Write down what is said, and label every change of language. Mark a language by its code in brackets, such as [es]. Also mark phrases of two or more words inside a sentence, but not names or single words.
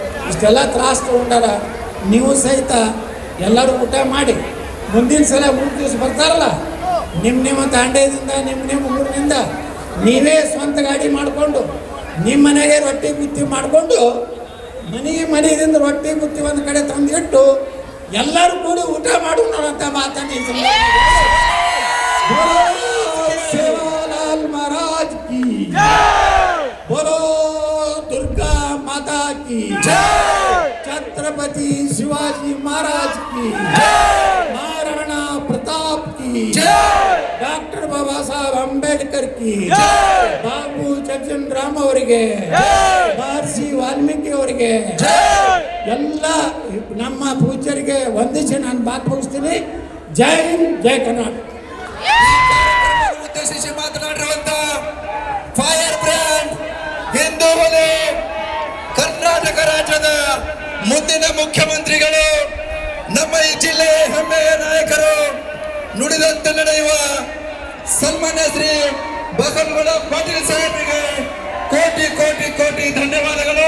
[kn] ಇಷ್ಟೆಲ್ಲ ತ್ರಾಸ ತೊಗೊಂಡಾರ. ನೀವು ಸಹಿತ ಎಲ್ಲರೂ ಊಟ ಮಾಡಿ ಮುಂದಿನ ಸಲ 3 ದಿವಸ ಬರ್ತಾರಲ್ಲ, ನಿಮ್ಮ ತಾಂಡ್ಯದಿಂದ ನಿಮ್ಮ ಊರಿನಿಂದ ನೀವೇ ಸ್ವಂತ ಗಾಡಿ ಮಾಡಿಕೊಂಡು ನಿಮ್ಮ ಮನೆಗೆ ರೊಟ್ಟಿ ಬುತ್ತಿ ಮಾಡಿಕೊಂಡು ಮನೆಯಿಂದ ರೊಟ್ಟಿ ಬುತ್ತಿ ಒಂದು ಕಡೆ ತಂದಿಟ್ಟು ಎಲ್ಲರೂ ಕೂಡಿ ಊಟ ಮಾಡೋಣ ಅಂತ ಮಾತನ್ನು ಈ [hi] सेवालाल महाराज की बोलो दुर्गा माता की छत्रपति शिवाजी महाराज की महाराणा प्रताप की डॉक्टर बाबा साहब अंबेडकर की बाबू जगजीवन राम ಅವರಿಗೆ महर्षि वाल्मीकि [kn] ಅವರಿಗೆ ಎಲ್ಲ ನಮ್ಮ ಪೂಜ್ಯರಿಗೆ ವಂದಿಸಿ ನಾನು ಮಾತು ಮುಗಿಸ್ತೀನಿ. ಜೈ ಹಿಂದ್, ಜೈ ಕರ್ನಾಟಕ. ಉದ್ದೇಶಿಸಿ ಮಾತನಾಡಿರುವಂತ [en] fire brand [kn] ಹಿಂದೂ ವಲಯ ಕರ್ನಾಟಕ ರಾಜ್ಯದ ಮುಂದಿನ ಮುಖ್ಯಮಂತ್ರಿಗಳು, ನಮ್ಮ ಈ ಜಿಲ್ಲೆಯ ಹೆಮ್ಮೆಯ ನಾಯಕರು, ನುಡಿದಂತೆ ನಡೆಯುವ ಸನ್ಮಾನ್ಯ ಶ್ರೀ ಬಸವನಗೌಡ ಪಾಟೀಲ್ ಸಾಹೇಬರಿಗೆ ಕೋಟಿ ಕೋಟಿ ಕೋಟಿ ಧನ್ಯವಾದಗಳು.